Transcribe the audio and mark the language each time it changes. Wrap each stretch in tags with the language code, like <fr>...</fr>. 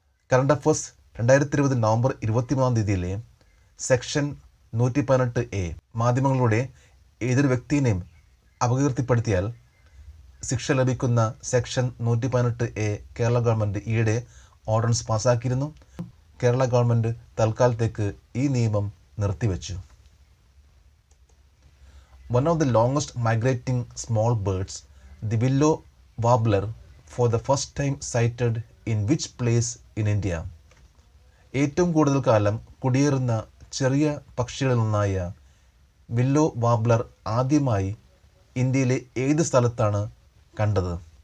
<ml>Current affairs 2020 November 23 section 118A മാധ്യമങ്ങളിലൂടെ ഏതൊരു വ്യക്തിയെയും അപകീർത്തിപ്പെടുത്തിയാൽ ശിക്ഷ ലഭിക്കുന്ന സെക്ഷൻ 118A കേരള ഗവൺമെൻറ് ഈയിടെ ഓർഡിനൻസ് പാസ്സാക്കിയിരുന്നു. കേരള ഗവൺമെൻറ് തൽക്കാലത്തേക്ക് ഈ നിയമം നിർത്തിവെച്ചു.</ml> <en>One of the longest migrating small birds, the willow warbler, for the first time sighted in which place in India?</en> <ml>ഏറ്റവും കൂടുതൽ കാലം കുടിയേറുന്ന ചെറിയ പക്ഷികളിലൊന്നായ വില്ലോ വാബ്ലർ ആദ്യമായി ഇന്ത്യയിലെ ഏത് സ്ഥലത്താണ് കണ്ടത്?</ml>